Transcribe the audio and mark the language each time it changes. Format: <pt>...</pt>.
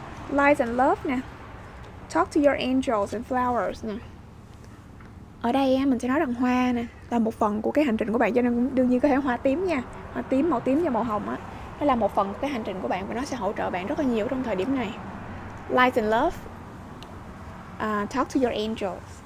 <en>Light and love nè, talk to your angels and flowers nè.</en> <vi>Ở đây mình sẽ nói rằng hoa nè là một phần của cái hành trình của bạn, cho nên đương nhiên có thể hoa tím nha, hoa tím, màu tím và màu hồng á, nó là một phần của cái hành trình của bạn và nó sẽ hỗ trợ bạn rất là nhiều trong thời điểm này.</vi> <en>Light and love, talk to your angels.</en>